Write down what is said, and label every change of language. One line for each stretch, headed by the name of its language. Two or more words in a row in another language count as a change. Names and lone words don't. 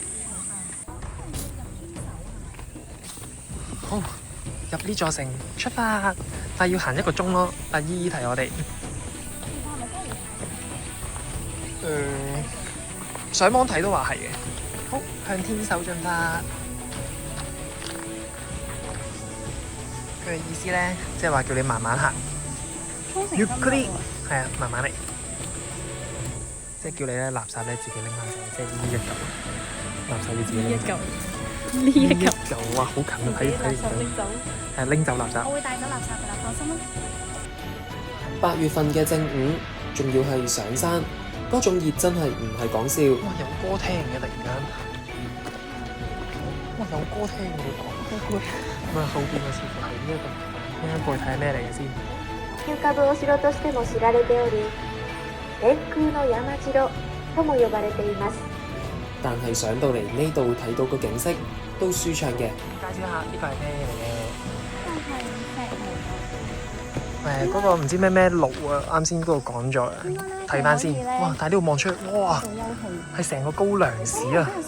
Cantonese: 好，入呢座城出發，但係要行1個鐘咯。阿姨姨提我哋。上網睇都話係嘅。好，向天手進發。佢嘅意思咧，即係話叫你慢慢行。ゆっくり係啊，慢慢嚟。即係叫你咧垃圾咧自己拎翻走，即係呢一嚿垃圾要自己拎走。呢一嚿哇，好近啊！睇垃圾拎走。係拎走垃圾。我會帶走垃圾㗎啦，放心啦。 8月份嘅正午，仲要係上山，嗰種熱真係唔係講笑。哇，有歌聽嘅突然間。哇，有歌聽嘅你講。咁啊，後邊嘅似乎係呢一個，啱啱過去睇下咩嚟嘅先。
Japanese: 休暇部お城としても知られており、天空の山城とも呼ばれています。
Cantonese: 但係上到嚟呢度睇到個景色都舒暢嘅。介紹下呢個係咩嚟嘅？係嗰個唔知咩路啊，啱先嗰度講咗，睇翻先。哇！但係呢度望出去，哇，係成個高梁市啊！